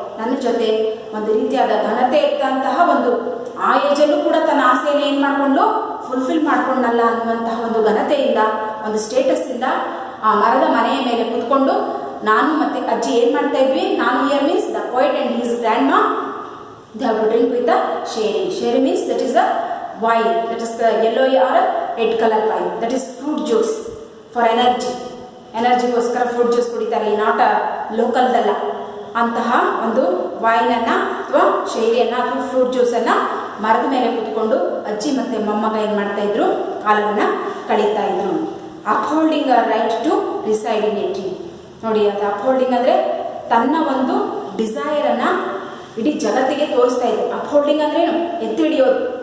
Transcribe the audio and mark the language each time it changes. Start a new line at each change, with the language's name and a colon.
Kannada: ನನ್ನ ಜೊತೆ ಒಂದು ರೀತಿಯಾದ ಘನತೆ ಇದ್ದಂತಹ ಒಂದು ಆ ಏಜಲ್ಲೂ ಕೂಡ ತನ್ನ ಆಸೆಯನ್ನು ಏನು ಮಾಡಿಕೊಂಡು ಫುಲ್ಫಿಲ್ ಮಾಡ್ಕೊಂಡಲ್ಲ ಅನ್ನುವಂತಹ ಒಂದು ಘನತೆಯಿಂದ, ಒಂದು ಸ್ಟೇಟಸ್ಸಿಂದ ಆ ಮರದ ಮನೆಯ ಮೇಲೆ ಕೂತ್ಕೊಂಡು ನಾನು ಮತ್ತು ಅಜ್ಜಿ ಏನು ಮಾಡ್ತಾ ಇದ್ವಿ, ನಾನು
English: Here means the poet and his grandma, they have to drink with the sherry. Sherry means that is a wine, that is the yellow or red color wine, that is fruit juice for energy.
Kannada: ಎನರ್ಜಿಗೋಸ್ಕರ fruit juice ಕುಡಿತಾರೆ, not ಲೋಕಲ್ದಲ್ಲ. ಅಂತಹ ಒಂದು ವೈನನ್ನು ಅಥವಾ ಶೇರಿಯನ್ನು ಅಥವಾ fruit ಜ್ಯೂಸನ್ನು ಮರದ ಮೇಲೆ ಕೂತ್ಕೊಂಡು ಅಜ್ಜಿ ಮತ್ತು ಮೊಮ್ಮಗ ಏನು ಮಾಡ್ತಾಯಿದ್ರು, ಕಾಲವನ್ನು ಕಳೀತಾ ಇದ್ರು.
English: Upholding a right to reside in a tree.
Kannada: ನೋಡಿ, ಅದು ಅಪ್ಹೋಲ್ಡಿಂಗ್ ಅಂದರೆ ತನ್ನ ಒಂದು ಡಿಸೈರನ್ನು ಇಡೀ ಜಗತ್ತಿಗೆ ತೋರಿಸ್ತಾ ಇದ್ರು. ಅಪ್ಹೋಲ್ಡಿಂಗ್ ಅಂದ್ರೇನು, ಎತ್ತಿ ಹಿಡಿಯೋದು.